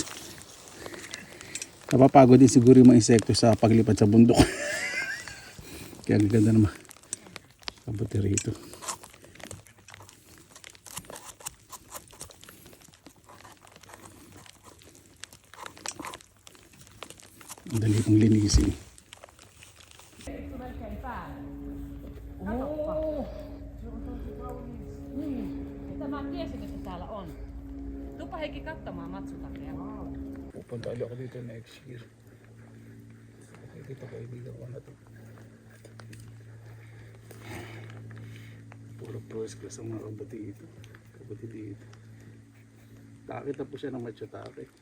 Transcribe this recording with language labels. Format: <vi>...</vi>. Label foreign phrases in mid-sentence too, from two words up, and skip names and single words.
<tl>Napapagod din siguro yung mga insekto sa paglipad sa bundok. Kaya ganda naman kabuti rito. Ang dali kong linisin.</tl> <fi>Mä tiesin, että täällä on. Tupa Heikki katsomaan matsutakia.</fi> <tl>Pupunta ulit ako dito</tl> <en>next year.</en> <tl>Okay, dito kaibigan ko na to. Puro</tl> <en>first class</en> <tl>ang mga kabuti dito. Kabuti dito. Nakakita po siya ng matsutake.</tl>